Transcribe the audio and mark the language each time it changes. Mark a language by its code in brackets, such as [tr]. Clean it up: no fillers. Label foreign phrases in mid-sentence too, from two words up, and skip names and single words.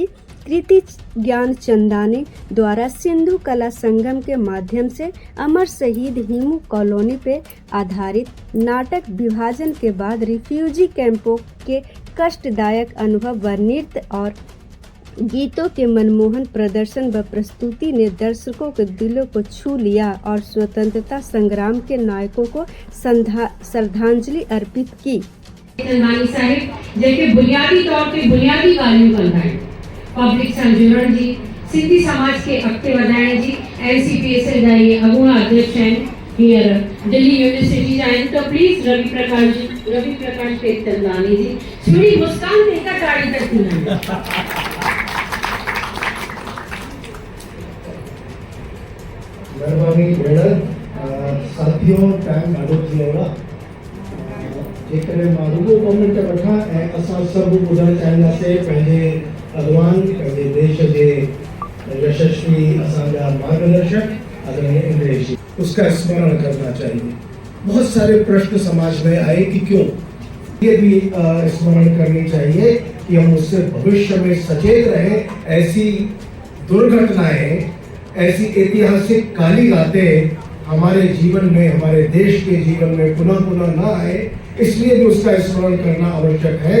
[hi] कृति ज्ञान चंदानी द्वारा सिंधु कला संगम के माध्यम से अमर शहीद हिमू कॉलोनी पे आधारित नाटक विभाजन के बाद रिफ्यूजी कैंपों के कष्टदायक अनुभव व नृत्य और गीतों के मनमोहन प्रदर्शन व प्रस्तुति ने दर्शकों के दिलों को छू लिया और स्वतंत्रता संग्राम के नायकों को श्रद्धांजलि अर्पित की। [sd] चंदानी साहिब जेके बुनियादी तौर पे बुनियादी ॻाल्हियूं कंदा आहिनि। पब्लिक सां जुड़ण जी, सिंधी समाज के अॻिते वधाइण जी NCPSL जा इहे अॻूणा अध्यक्ष आहिनि। हींअर दिल्ली यूनिवर्सिटी जा आहिनि। तो प्लीज़ रवि प्रकाश टेकचंदानी जी थोड़ी मुस्कान ते हिकु ताड़ी तक थी। मेहरबानी भेण, साथियों टाइम ॾाढो थी वियो आहे। जेकॾहिं मां रुॻो ॿ मिंट वठां ऐं असां सभु ॿुधणु चाहींदासीं पंहिंजे अॻवान, पंहिंजे देश जे यशस्वी असांजा मार्गदर्शक आदरणीय इंद्रेश जी, [hi] उसका स्मरण करना चाहिए। बहुत सारे प्रश्न समाज में आए कि क्यों, ये भी स्मरण करनी चाहिए कि हम उससे भविष्य में सचेत रहें। ऐसी दुर्घटनाएं, ऐसी ऐतिहासिक काली रातें हमारे जीवन में, हमारे देश के जीवन में पुनः पुनः न आए, इसलिए भी उसका स्मरण करना आवश्यक है।